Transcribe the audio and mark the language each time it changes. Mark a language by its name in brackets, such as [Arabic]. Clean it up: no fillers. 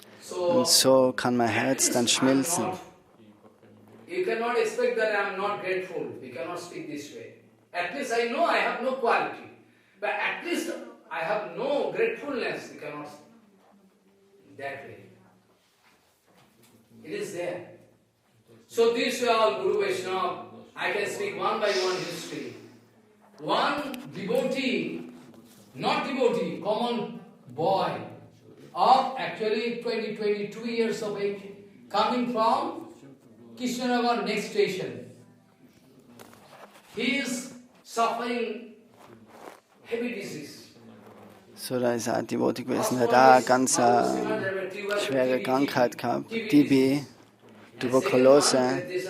[German] Und so kann mein Herz dann schmelzen. [English] You cannot expect that I am not grateful. We cannot speak this way. At least I know I have no quality. But at least I have no gratefulness. We cannot speak that way. It is there. So these are all Guru Vaishnav. I can speak one by one history. One devotee, not devotee, common boy of actually 22 years of age, coming from Kishannagar next station. He is suffering heavy disease. [German] So, da ist ein Devotee gewesen, der hat auch eine ganz schwere Krankheit gehabt, TB, Tuberkulose.